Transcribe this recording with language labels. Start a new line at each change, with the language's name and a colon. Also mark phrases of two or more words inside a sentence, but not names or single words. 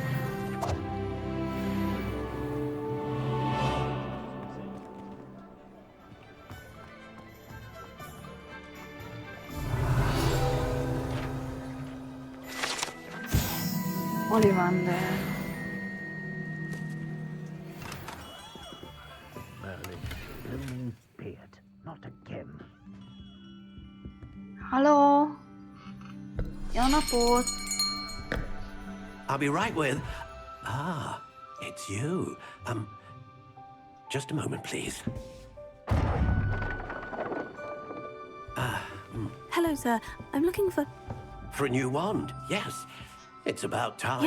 Hungarian: Ollivander. Halló? Jó napot!
English: I'll be right with... Ah, it's you. Just a moment, please. Hello, sir. I'm looking for... For a new wand, yes. It's about time.